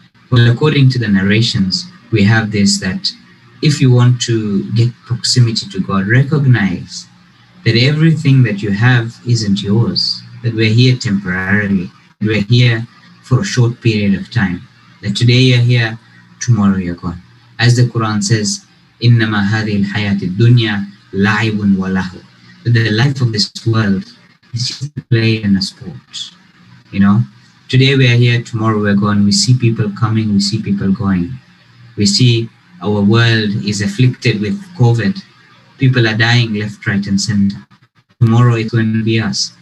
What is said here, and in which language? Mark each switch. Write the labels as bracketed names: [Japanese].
[English] Well, according to the narrations, we have this, that if you want to get proximity to God, recognize that everything that you have isn't yours, that we're here temporarily, we're here for a short period of time, that today you're here, tomorrow you're gone. [Arabic] As the Quran says, إِنَّمَا هَذِهِ الْحَيَاةِ الدُّنْيَا لَعِبٌ وَلَهْوٌ. [English] That the life of this world is just a play and a sport. You know, today we are here, tomorrow we're gone. We see people coming, we see people going. We see our world is afflicted with COVID. People are dying left, right, and center. Tomorrow it's going to be us.